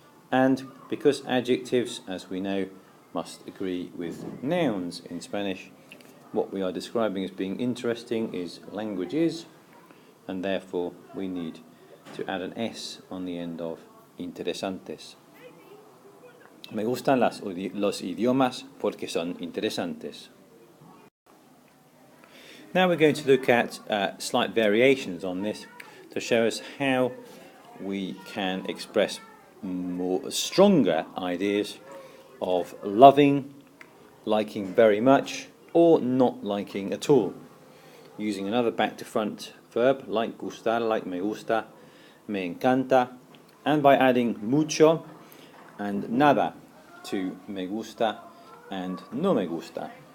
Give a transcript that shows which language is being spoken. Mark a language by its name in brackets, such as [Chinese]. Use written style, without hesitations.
[English] And because adjectives, as we know, must agree with nouns in Spanish, what we are describing as being interesting is languages, and therefore we need to add an S on the end of interesantes. [Spanish] Me gustan los idiomas porque son interesantes. [English] Now we're going to look at slight variations on this to show us how we can express more stronger ideas of loving, liking very much, or not liking at all, using another back to front verb like gustar, like me gusta, me encanta, and by adding mucho and nada to me gusta and no me gusta.